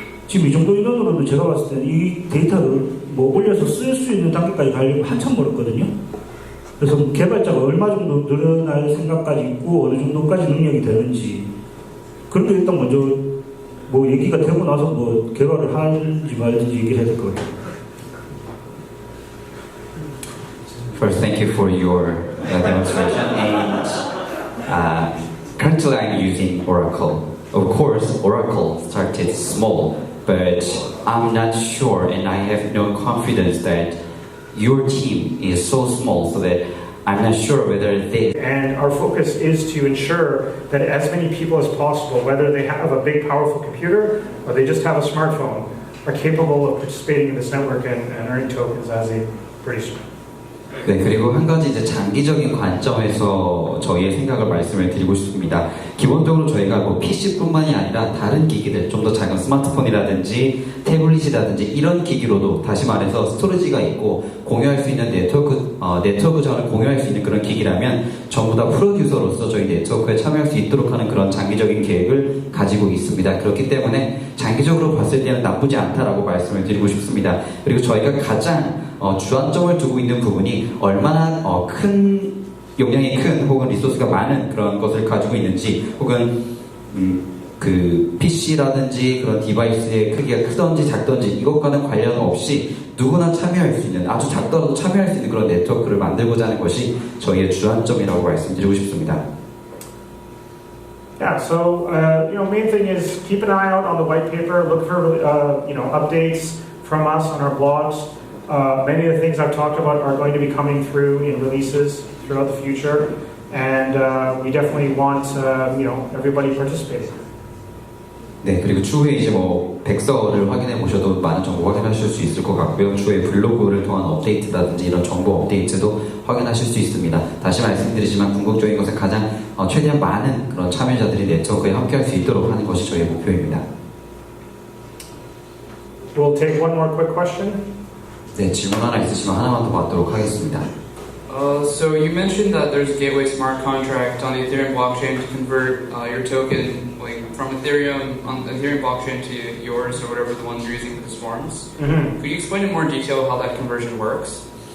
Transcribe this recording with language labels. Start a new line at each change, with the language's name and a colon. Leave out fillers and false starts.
Korean: 지금 이 정도 인원으로는 제가 봤을 때는 이 데이터를 뭐 올려서 쓸 수 있는 단계까지 가려면 한참 멀었거든요. 그래서 개발자가 얼마 정도 늘어날 생각까지 있고 어느 정도까지 능력이 되는지 그런 게 일단 먼저 뭐 얘기가 되고 나서 뭐 개발을 하는지 말든지 얘기를 해야 될 것 같아요.
English: First, thank you for your demonstration. And currently, I'm using Oracle. Of course, Oracle started small, but I'm not sure, and I have no confidence that your team is so small, so that I'm not sure whether they. And our focus is to ensure that as many people as possible, whether they have a big, powerful computer or they just have a smartphone, are capable of participating in this network and earning tokens as a producer.
Korean: 네, 그리고 한 가지 이제 장기적인 관점에서 저희의 생각을 말씀을 드리고 싶습니다. 기본적으로 저희가 뭐 PC뿐만이 아니라 다른 기기들, 좀 더 작은 스마트폰이라든지 태블릿이라든지 이런 기기로도 다시 말해서 스토리지가 있고 공유할 수 있는 네트워크 자원을 공유할 수 있는 그런 기기라면 전부 다 프로듀서로서 저희 네트워크에 참여할 수 있도록 하는 그런 장기적인 계획을 가지고 있습니다. 그렇기 때문에 장기적으로 봤을 때는 나쁘지 않다라고 말씀을 드리고 싶습니다. 그리고 저희가 가장 주안점을 두고 있는 부분이 얼마나 큰 용량이 큰 혹은 리소스가 많은 그런 것을 가지고 있는지 혹은 그 PC라든지 그런 디바이스의 크기가 크던지 작던지 이것과는 관련 없이 누구나 참여할 수 있는 아주 작더라도 참여할 수 있는 그런 네트워크를 만들고자 하는 것이 저희의 주안점이라고 말씀드리고 싶습니다.
English: Yeah, so main thing is keep an eye out on the white paper. Look for updates from us on our blogs. Many of the things I've talked about are going to be coming through in releases throughout the future, and we definitely want everybody participating.
Korean: 네, 그리고 추후에 이제 뭐 백서를 확인해 보셔도 많은 정보 확인하실 수 있을 것 같고요. 추후에 블로그를 통한 업데이트라든지 이런 정보 업데이트도 확인하실 수 있습니다. 다시 말씀드리지만 궁극적인 것은 가장 최대한 많은 그런 참여자들이 네트워크에 함께할 수 있도록 하는 것이 저희의 목표입니다.
English: We'll take one more quick question.
Korean: 네, 질문 하나 있으시면 하나만 더 받도록 하겠습니다.
English: So you mentioned that there's a gateway smart contract on the Ethereum blockchain to convert your token from Ethereum on the Ethereum blockchain to yours or whatever the one you're using for the swarms. Could you explain in more detail how that conversion works?